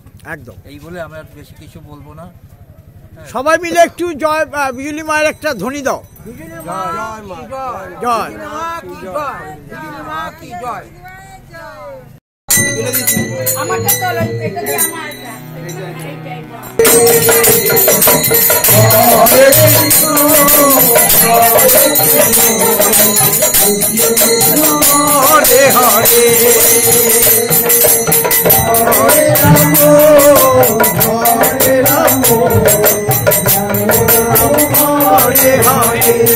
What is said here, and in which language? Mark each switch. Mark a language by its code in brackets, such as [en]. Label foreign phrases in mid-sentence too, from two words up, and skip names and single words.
[bn] একদম। এই বলে আমি আর বেশি কিছু বলবো না। সবাই মিলে একটু জয় বিজলি মায়ের একটা ধ্বনি দাও। জয় জয়। আমারটা তো এটা দিয়ে আমার [sa] হরে হরে হরে রাম হরে রাম হরে হরে